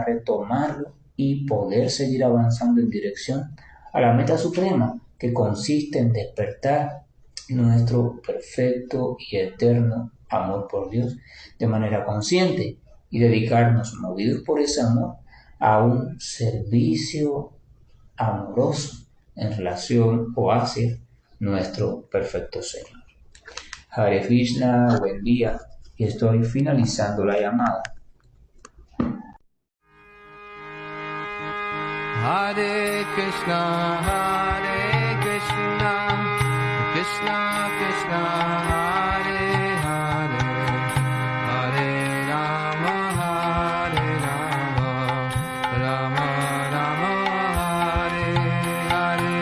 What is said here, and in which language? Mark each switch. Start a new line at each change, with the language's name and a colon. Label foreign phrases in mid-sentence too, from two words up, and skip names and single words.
Spanish: retomarlo y poder seguir avanzando en dirección a la meta suprema, que consiste en despertar nuestro perfecto y eterno amor por Dios de manera consciente y dedicarnos, movidos por ese amor, a un servicio amoroso en relación o hacia nuestro perfecto Señor.
Sanskrit: Hare Krishna,
Spanish: buen día, y estoy finalizando la llamada.
Sanskrit: Hare Krishna, Krishna Krishna, Hare Hare, Hare Rama, Rama Rama, Hare Hare.